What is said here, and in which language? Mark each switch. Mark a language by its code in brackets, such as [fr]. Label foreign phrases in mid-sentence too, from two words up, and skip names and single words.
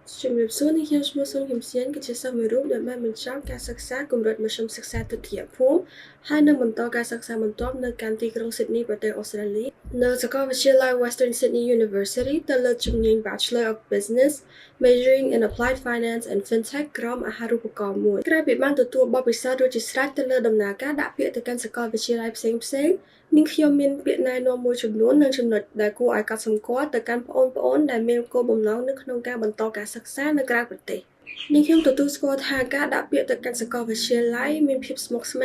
[km] ជំរាបសួរនេះខ្ញុំឈ្មោះសុន ខ្ញុំសៀនគឺជាសិស្សមួយរូបដែលបានបញ្ចប់ការសិក្សាគម្រិតមធ្យមសិក្សាទុតិយភូមិហើយនឹងបន្តការសិក្សាបន្ទាប់នៅកាន់ទីក្រុង Sydney ប្រទេសអូស្ត្រាលីនៅសាកលវិទ្យាល័យ Western Sydney University ទៅលើជំនាញ Bachelor of Business majoring in Applied Finance and Fintech ក្រុមអាហារូបករណ៍មួយក្រោយពីបានទទួលបទពិសោធន៍រួចជាស្រេចទៅលើដំណើរការដាក់ពាក្យទៅកាន់សាកលវិទ្យាល័យផ្សេងៗនាងខ្ញុំមានពាក្យណែនាំមួយចំនួននិងចំណុចដែលគួរឲ្យកត់សម្គាល់ទៅកាន់បងប្អូនដែលមានគោលបំណងនៅក្នុងការបន្តការសិក្សានៅក្រៅប្រទេសនាងខ្ញុំទទួលស្គាល់ថាការដាក់ពាក្យទៅកាន់សាកលវិទ្យាល័យមានភាពស្មុគស្មា